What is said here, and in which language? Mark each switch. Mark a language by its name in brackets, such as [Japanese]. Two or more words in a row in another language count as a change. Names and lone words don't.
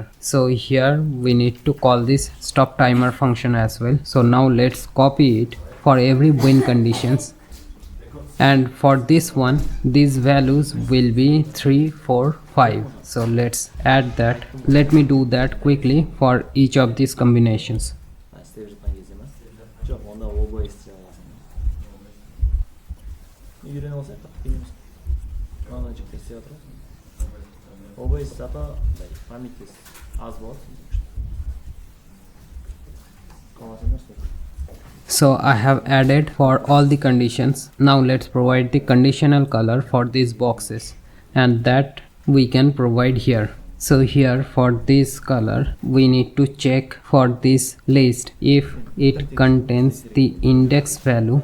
[English] So here we need to call this stop timer function as well. So now let's copy it for every win conditions, and for this one these values will be 3 4 5. So let's add that. Let me do that quickly for each of these combinations. [Kazakh] істеп жатқан кезде ма? Жоқ, онда обои істей аласың. Үйрене алсаң қатты қиын емес. Мына жерде істеп жатырсың. [Russian] Обои зато памяти [Kazakh] аз болады. Қаласың ба? [English] So I have added for all the conditions. Now let's provide the conditional color for these boxes, and that we can provide here. So here for this color we need to check for this list if it contains the index value.